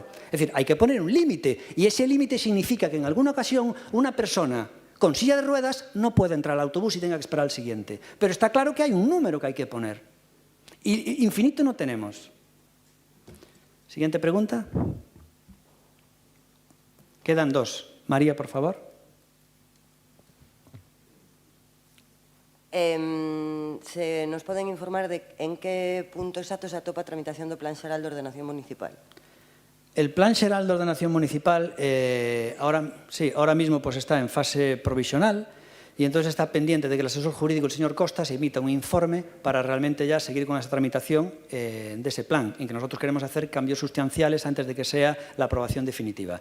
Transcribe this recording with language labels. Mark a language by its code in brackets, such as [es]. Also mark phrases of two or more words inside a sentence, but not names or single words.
[es] Es decir, hay que poner un límite. Y ese límite significa que en alguna ocasión una persona con silla de ruedas no puede entrar al autobús y tenga que esperar al siguiente. Pero está claro que hay un número que hay que poner. Y infinito no tenemos. Siguiente pregunta. Quedan 2. María, por favor. [gl] Se nos poden informar de en que punto exacto se atopa a tramitación do Plan Xeral de Ordenación Municipal? [es] El Plan Xeral de Ordenación Municipal ahora mismo pues, está en fase provisional y entonces está pendiente de que el asesor jurídico, el señor Costas, emita un informe para realmente ya seguir con esa tramitación de ese plan, en que nosotros queremos hacer cambios sustanciales antes de que sea la aprobación definitiva.